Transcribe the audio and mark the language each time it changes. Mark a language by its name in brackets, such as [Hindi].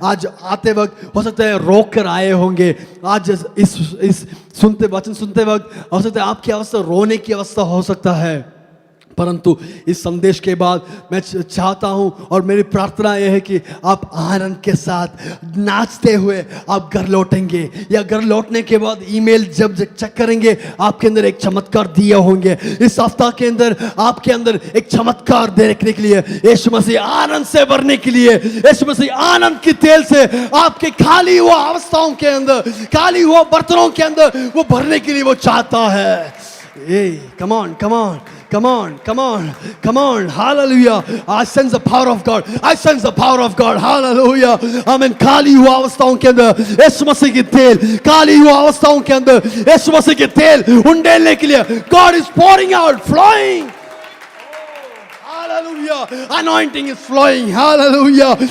[Hindi] आज आते वक्त हो सकता है रोक कर आए होंगे। आज इस वचन सुनते वक्त हो सकता है आपकी अवस्था रोने की अवस्था हो सकता है, परंतु इस संदेश के बाद मैं चाहता हूं और मेरी प्रार्थना यह है कि आप आनंद के साथ नाचते हुए आप घर लौटेंगे, या घर लौटने के बाद ईमेल जब चेक करेंगे आपके अंदर एक चमत्कार दिए होंगे। इस हफ्ता के अंदर आपके अंदर एक चमत्कार देखने के लिए, यीशु मसीह आनंद से भरने के लिए, यीशु मसीह आनंद के तेल से आपके खाली हुआ अवस्थाओं के अंदर, खाली हुआ बर्तनों के अंदर वो भरने के लिए वो चाहता है। [English] Come on, come on, come on, come on, come on, hallelujah. I sense the power of God. I sense the power of God, hallelujah. Amen. [Hindi] खाली हुआ अवस्थाओं के अंदर यीशु मसीह के तेल, खाली हुआ अवस्थाओं के अंदर यीशु मसीह के तेल उंडेलने के लिए [English] God is pouring out, flowing. Hallelujah. Anointing is flowing. Hallelujah.